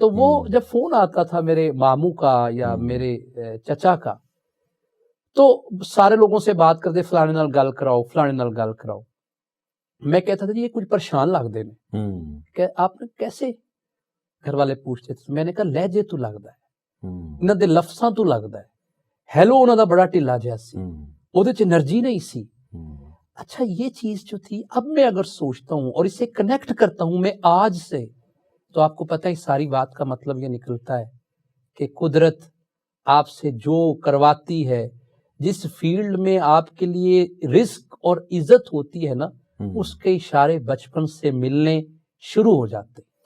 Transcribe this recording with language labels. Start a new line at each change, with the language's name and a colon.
Urdu: تو وہ جب فون آتا تھا میرے ماموں کا یا میرے چچا کا، تو سارے لوگوں سے بات کرتے،
Punjabi: فلانے نال گل کراؤ، فلانے نال گل کراؤ.
Urdu: میں کہتا تھا جی یہ کچھ پریشان لگتے ہیں کہ آپ نے کیسے، گھر والے پوچھتے تھے. میں نے کہا لہجے تو لگتا ہے،
Punjabi: انہاں دے لفظاں تو لگتا ہے. ہیلو انہاں دا بڑا ٹھلا جہا سی، اودے چ انرجی نہیں سی.
Urdu: اچھا یہ چیز جو تھی، اب میں اگر سوچتا ہوں اور اسے کنیکٹ کرتا ہوں میں آج سے، تو آپ کو پتہ ہے ساری بات کا مطلب یہ نکلتا ہے کہ قدرت آپ سے جو کرواتی ہے، جس فیلڈ میں آپ کے لیے رزق اور عزت ہوتی ہے نا، اس کے اشارے بچپن سے ملنے شروع ہو جاتے.